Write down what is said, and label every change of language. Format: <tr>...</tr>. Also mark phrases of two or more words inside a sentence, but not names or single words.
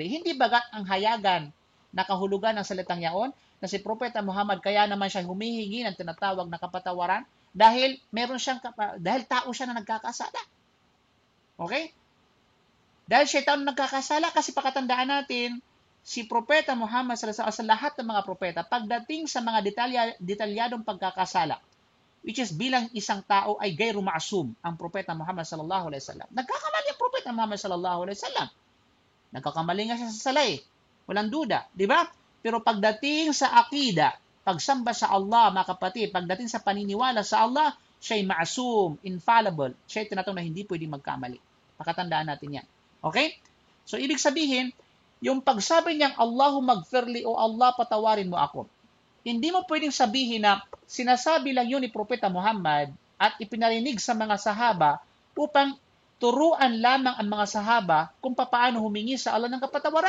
<tl>Hindi bagat ang hayagan na kahulugan ng salitang yaon na si Propeta Muhammad kaya naman siya humihingi ng tinatawag na kapatawaran dahil dahil tao siya na nagkakasala. Okay? Dahil siya tao na nagkakasala kasi pakatandaan natin si Propeta Muhammad</tl> <ar>صلى الله عليه وسلم</ar> <tl>sa lahat ng mga propeta pagdating sa mga detalyadong pagkakasala which is bilang isang tao ay</tl> <ar>غير معصوم</ar> <tl>ang Propeta Muhammad</tl> <ar>صلى الله عليه وسلم.</ar> <tl>Nagkakamali ang Propeta Muhammad</tl> <ar>صلى الله عليه وسلم.</ar> <tl>Nagkakamali nga siya sa salay. Walang duda, di ba? Pero pagdating sa akida, pagsamba sa Allah, mga kapatid, pagdating sa paniniwala sa Allah, siya'y ma'sum, infallible. Siya'y tinatawag na hindi pwedeng magkamali. Pakatandaan natin yan. Okay? So, ibig sabihin, yung pagsabi niyang</tl> <ar>اللهم اغفر لي</ar> <tl>o Allah patawarin mo ako, hindi mo pwedeng sabihin na sinasabi lang yun ni Propeta Muhammad at ipinarinig sa mga sahaba upang turuan lamang ang mga sahaba kung paano humingi sa Allah ng kapatawaran.</tl>